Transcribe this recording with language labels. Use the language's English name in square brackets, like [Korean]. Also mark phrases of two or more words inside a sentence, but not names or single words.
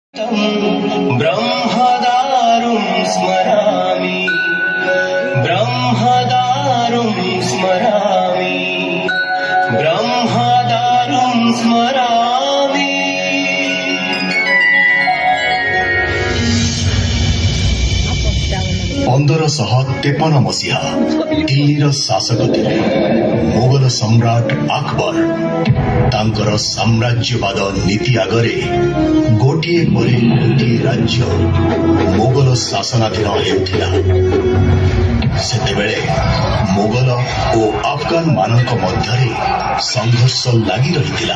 [Sanskrit] ब्रह्मदारुं स्मरामि ब्रह्मदारुं स्मरामि ब्रह्मदारुं स्मरामि। [Odia] 1553 ମସିହା ଦିଲ୍ଲୀର ଶାସକ ଥିଲେ ମୋଗଲ ସମ୍ରାଟ ଅକବର। ତାଙ୍କର ସାମ୍ରାଜ୍ୟବାଦ ନୀତି ଆଗରେ ଗୋଟିଏ ପରେ ଗୋଟିଏ ରାଜ୍ୟ ମୋଗଲ ଶାସନାଧୀନ ହେଉଥିଲା। ସେତେବେଳେ ମୋଗଲ ଓ ଆଫଗାନ ମାନଙ୍କ ମଧ୍ୟରେ ସଂଘର୍ଷ ଲାଗି ରହିଥିଲା।